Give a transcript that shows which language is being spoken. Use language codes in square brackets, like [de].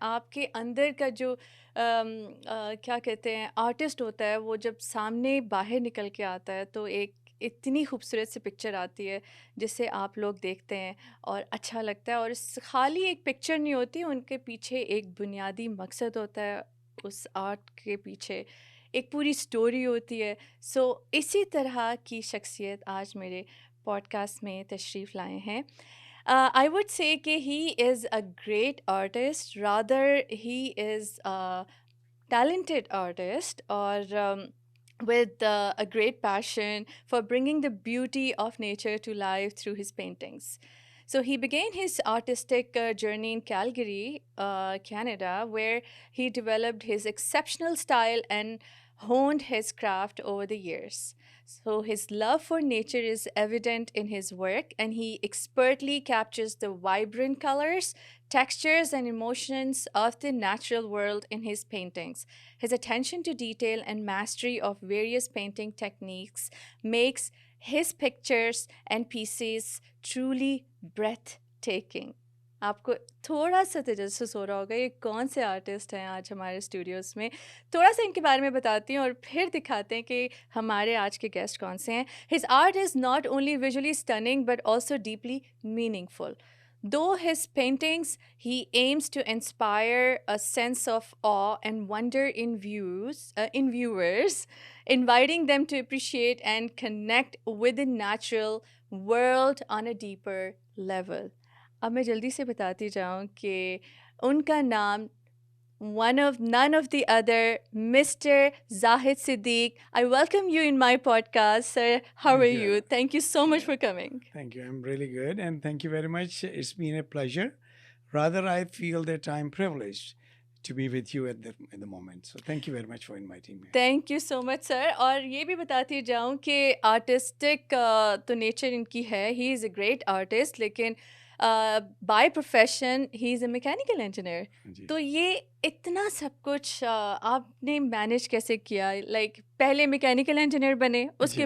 [hi] आपके अंदर का जो क्या कहते हैं आर्टिस्ट होता है, वो जब सामने बाहर निकल के आता है तो एक इतनी खूबसूरत सी पिक्चर आती है जिसे आप लोग देखते हैं और अच्छा लगता है। और खाली एक पिक्चर नहीं होती, उनके पीछे एक बुनियादी मकसद होता है। उस आर्ट के पीछे एक पूरी स्टोरी होती है। सो इसी तरह की शख्सियत आज मेरे पॉडकास्ट में तशरीफ़ लाए हैं। [en] I would say कि he is a great artist, rather he is a talented artist or with a great passion for bringing the beauty of nature to life through his paintings. So he began his artistic journey in Calgary, Canada, where he developed his exceptional style and honed his craft over the years. So his love for nature is evident in his work, and he expertly captures the vibrant colors, textures, and emotions of the natural world in his paintings. His attention to detail and mastery of various painting techniques makes his pictures and pieces truly breathtaking. [hi] आपको थोड़ा सा तजस्सुस हो रहा होगा ये कौन से artist हैं आज हमारे स्टूडियोज़ में। थोड़ा सा इनके बारे में बताती हूँ और फिर दिखाते हैं कि हमारे आज के गेस्ट कौन से हैं। [en] His art is not only visually stunning but also deeply meaningful. Though his paintings, he aims to inspire a sense of awe and wonder in viewers, inviting them to appreciate and connect with the natural world on a deeper level. [hi] अब मैं जल्दी से बताती जाऊँ कि उनका नाम [en] one of none of the other, Mr. Zahid Siddique. I welcome you in my podcast, sir. How are Thank you. you? Thank you so much for coming. Thank you. I'm really good, and thank you very much. It's been a pleasure. Rather, I feel that I'm privileged to be with you at the moment. So thank you very much for inviting me. Thank you so much sir. [hi] और ये भी बताती जाऊँ कि artistic तो nature इनकी है, [en] he is a great artist, [hi] लेकिन [en] By profession he is a mechanical engineer. [hi] जी तो ये इतना सब कुछ आपने मैनेज कैसे किया? लाइक पहले मैकेनिकल इंजीनियर बने, उसके